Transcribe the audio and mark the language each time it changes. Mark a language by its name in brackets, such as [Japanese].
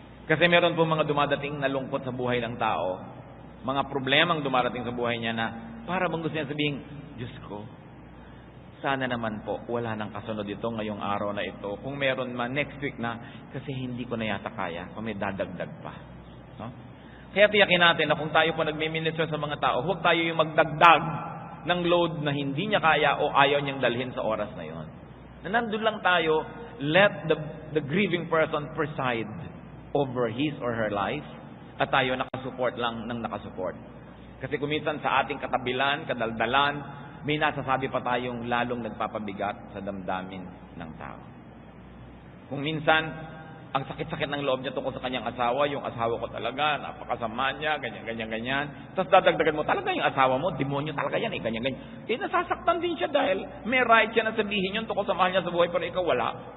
[Filipino] Kasi meron po mga dumadating na lungkot sa buhay ng tao, mga problemang dumarating sa buhay niya na para bang gusto niya sabihin, Diyos ko, sana naman po wala nang kasunod ito ngayong araw na ito. Kung meron man, [English] next week [Filipino] na, kasi hindi ko na yata kaya kung may dadagdag pa. No? Kaya tiyakin natin na kung tayo po nagmi-minister sa mga tao, huwag tayo yung magdagdag ng load na hindi niya kaya o ayaw niyang dalhin sa oras na yon. Na nandun lang tayo, [English] let the grieving person preside over his or her life [Filipino] at tayo nakasupport lang ng nakasupport. Kasi kuminsan sa ating katabilan, kadaldalan, may nasasabi pa tayong lalong nagpapabigat sa damdamin ng tao. Kung minsan, ang sakit-sakit ng loob niya tungkol sa kanyang asawa, yung asawa ko talaga, napakasama niya, ganyan. Tapos dadagdagan mo, talaga yung asawa mo, demonyo talaga yan, ganyan. Nasasaktan din siya dahil may right siya na sabihin yun tungkol sa mahal niya sa buhay, pero ikaw wala.